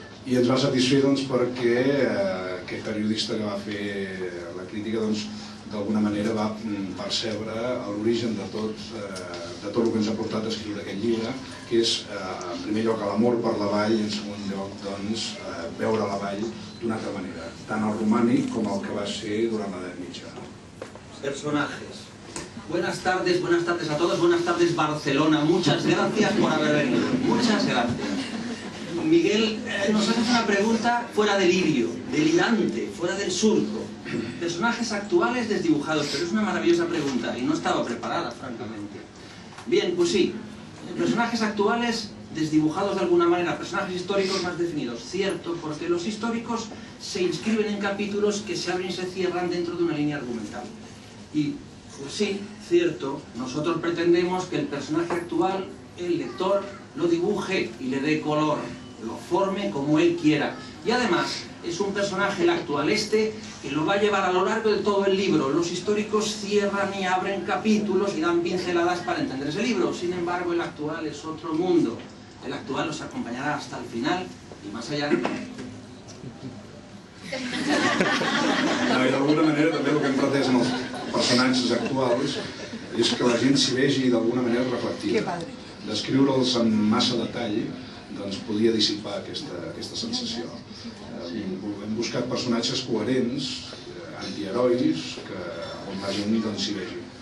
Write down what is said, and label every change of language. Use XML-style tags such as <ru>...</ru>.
<ca>I ens va satisfer doncs, perquè aquest periodista que va fer la crítica d'alguna manera va percebre l'origen de tot el que ens ha portat a escriure aquest llibre, que és, en primer lloc, l'amor per la vall i, en segon lloc, doncs, veure la vall d'una altra manera, tant el romànic com el que va ser durant l'edat mitjana.</ca> <es>Personajes. Buenas tardes a todos, buenas tardes Barcelona, muchas gracias por haber venido, muchas gracias. Miguel nos hace una pregunta fuera del lirio, delirante, fuera del surco. Personajes actuales desdibujados, pero es una maravillosa pregunta y no estaba preparada, francamente. Bien, pues sí, personajes actuales desdibujados de alguna manera, personajes históricos más definidos, cierto, porque los históricos se inscriben en capítulos que se abren y se cierran dentro de una línea argumental. Y pues sí, cierto, nosotros pretendemos que el personaje actual, el lector, lo dibuje y le dé color, lo forme como él quiera. Y además, es un personaje, el actual que lo va a llevar a lo largo de todo el libro. Los históricos cierran y abren capítulos y dan pinceladas para entender ese libro. Sin embargo, el actual es otro mundo. El actual los acompañará hasta el final y más allá.</es> <ca>No, i d'alguna manera també el que hem pretès en els personatges actuals és que la gent s'hi vegi d'alguna manera reflectida. Descriure'ls amb massa detall doncs podia dissipar aquesta sensació. Hem buscat personatges coherents, antiherois, on la gent s'hi vegi.</ca>